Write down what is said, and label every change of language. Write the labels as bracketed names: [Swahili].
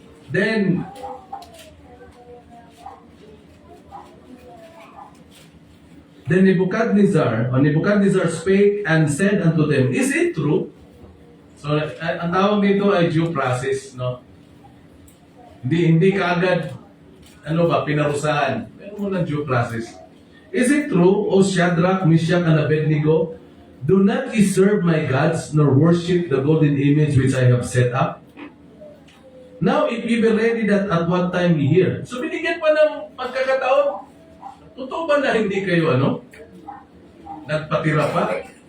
[English] Then Nebuchadnezzar spake and said unto them, is it true? [Filipino] So, ang tawag dito ay due process, no? Hindi kaagad, pinarusahan. Meron mo ng due process. [English] Is it true, O Shadrach, Meshach, and Abednego, do not ye serve my gods, nor worship the golden image which I have set up? Now, if ye be ready that at what time ye hear. [Filipino] So, binigyan pa ng pagkakataon. Totoo ba na hindi kayo, nagpatira pa?